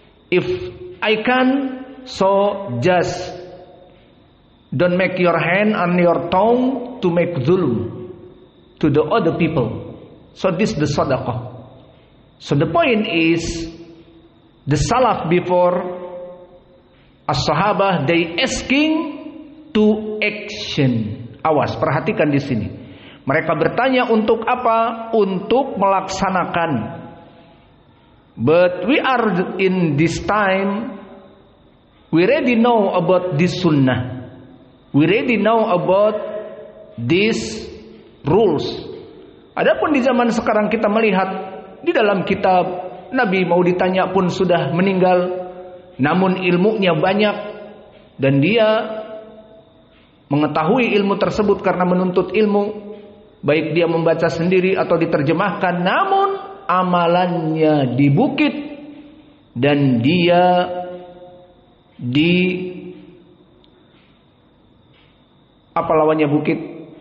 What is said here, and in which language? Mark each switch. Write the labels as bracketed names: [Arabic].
[English] If I can, so just don't make your hand on your tongue to make zulm to the other people. So this the sadaqah. So the point is, the salaf before as-sahabah, they asking to action. [Indonesian] Awas, perhatikan di sini. Mereka bertanya untuk apa? Untuk melaksanakan. [English] But we are in this time, we already know about this sunnah. We already know about these rules. [Indonesian] Adapun di zaman sekarang kita melihat di dalam kitab, Nabi mau ditanya pun sudah meninggal, namun ilmunya banyak dan dia mengetahui ilmu tersebut karena menuntut ilmu, baik dia membaca sendiri atau diterjemahkan, namun amalannya di bukit dan dia di apa lawannya bukit?